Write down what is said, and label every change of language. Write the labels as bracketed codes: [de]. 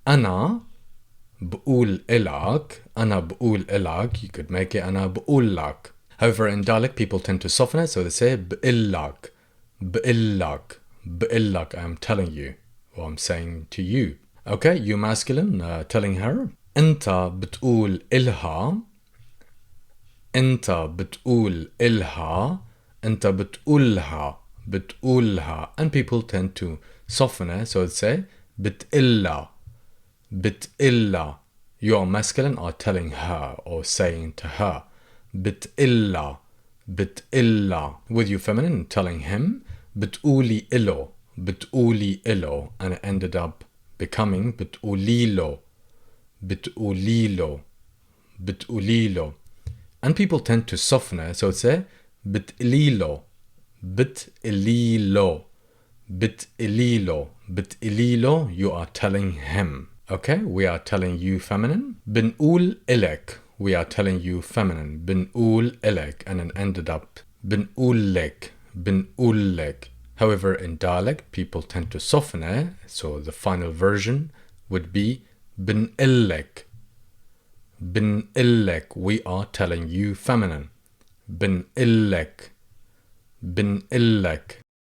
[ar] أنا بقول إلك, أنا بقول إلك, [en] you could make it [ar] أنا بقول لك. [en] However, in dialect, people tend to soften it, so they say [ar] بقلك, بقلك, بقلك, [en] I am telling you, or I'm saying to you. Okay, you masculine, telling her [ar] أنت بتقول إلها, أنت بتقول إلها, أنت بتقولها, بتقولها. [en] And people tend to soften it, so they say [ar] بتقلها, بتقلها. [en] Your masculine are telling her or saying to her [ar] بتقلها, بتقلها. [en] With you feminine, telling him [ar] بتقولي إله, بتقولي إله. [en] And it ended up becoming [ar] بتقولي له, بتقولي له, بتقولي له. [en] And people tend to soften it, so say [ar] بتقلي له, بتقلي له, بتقلي له, بتقلي له. [en] You are telling him. Okay, we are telling you feminine. [ar] بنقول إلك, [en] we are telling you feminine. [ar] بنقول إلك, [en] and it ended up [ar] بنقول لك, بنقول لك. [en] However, in dialect, people tend to soften it, so the final version would be [ar] بنقلك, بنقلك. [en] We are telling you feminine. [ar] بنقلك, بنقلك.